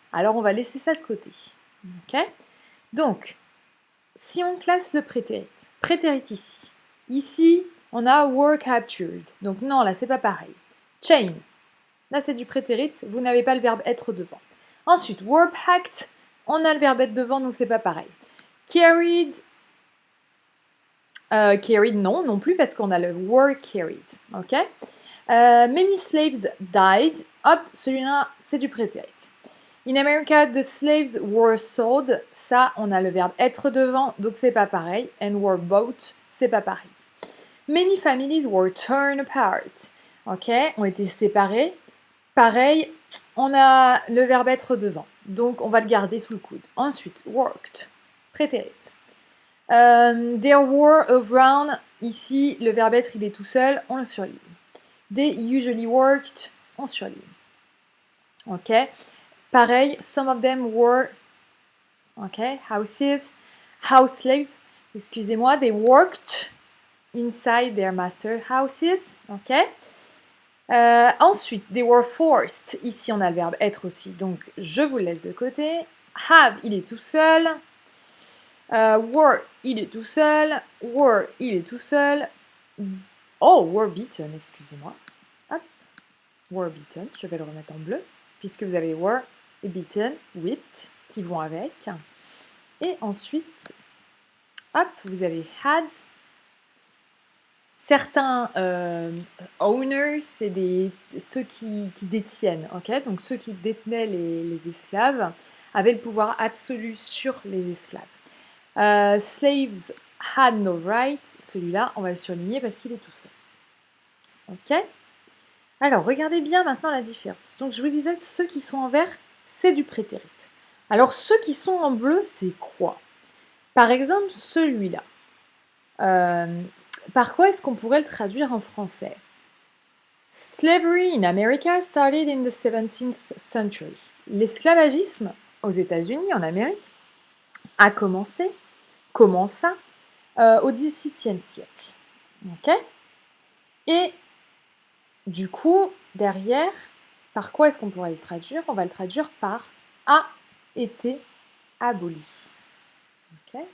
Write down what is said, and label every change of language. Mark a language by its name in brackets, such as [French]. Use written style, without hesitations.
[French] Alors, on va laisser ça de côté. Ok. Donc, si on classe le prétérit ici. Ici, on a [English] were captured. [French] Donc non, là, c'est pas pareil. Chain. Là, c'est du prétérit. Vous n'avez pas le verbe être devant. Ensuite, [English] were packed. [French] On a le verbe être devant, donc c'est pas pareil. [English] Carried. [French] Carried, non plus, parce qu'on a le [English] were carried. Ok. Many slaves died. [French] Hop, celui-là, c'est du prétérit. [English] In America, the slaves were sold. [French] Ça, on a le verbe être devant, donc c'est pas pareil. [English] And were bought, [French] c'est pas pareil. [English] Many families were torn apart. [French] Ok, ont été séparés. Pareil, on a le verbe être devant, donc on va le garder sous le coude. Ensuite, [English] worked, prétérit. There were around. [French] Ici, le verbe être, il est tout seul, on le surligne. [English] They usually worked, [French] on surligne. [English] Ok. [French] Pareil, [English] some of them were, okay, houses, house slave, [French] excusez-moi, [English] they worked inside their master houses, ok. [French] Ensuite, [English] they were forced, [French] ici on a le verbe être aussi, donc je vous le laisse de côté. Have, il est tout seul. Were, il est tout seul. Were, il est tout seul. [English] Oh, were beaten, [French] excusez-moi. Hop, [English] were beaten, [French] je vais le remettre en bleu, puisque vous avez were et beaten, whipped, qui vont avec. Et ensuite, hop, vous avez had. Certains owners, c'est ceux qui détiennent, ok. Donc ceux qui détenaient les esclaves avaient le pouvoir absolu sur les esclaves. [English] Slaves had no rights. [French] Celui-là, on va le surligner parce qu'il est tout seul. Ok. Alors, regardez bien maintenant la différence. Donc, je vous disais que ceux qui sont en vert, c'est du prétérit. Alors, ceux qui sont en bleu, c'est quoi? Par exemple, celui-là. Par quoi est-ce qu'on pourrait le traduire en français? [English] Slavery in America started in the 17th century. [French] L'esclavagisme aux États-Unis, en Amérique, a commença au XVIIe siècle. Ok. Et du coup, derrière, par quoi est-ce qu'on pourrait le traduire? On va le traduire par a été aboli. Ok.